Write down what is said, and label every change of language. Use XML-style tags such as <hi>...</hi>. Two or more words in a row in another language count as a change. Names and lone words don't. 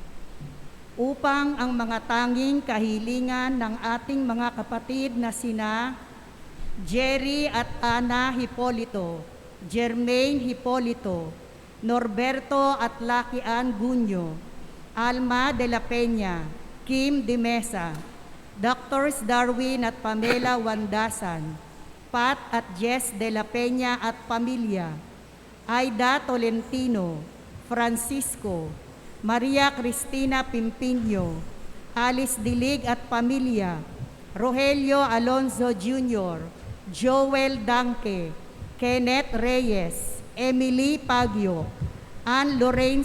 <tl>Upang ang mga tanging kahilingan ng ating mga kapatid na sina Jerry at Ana Hipolito, Jermaine Hipolito, Norberto at Lucky Ann Gunyo, Alma de la Peña, Kim de Mesa, Doctors Darwin at Pamela Wandasan, Pat at Jess de la Peña at pamilya, Aida Tolentino, Francisco, Maria Cristina Pimpinyo, Alice Dilig at pamilya, Rogelio Alonzo Jr., Joel Danke, Kenneth Reyes, Emily Pagyo, Ann Lorraine</tl>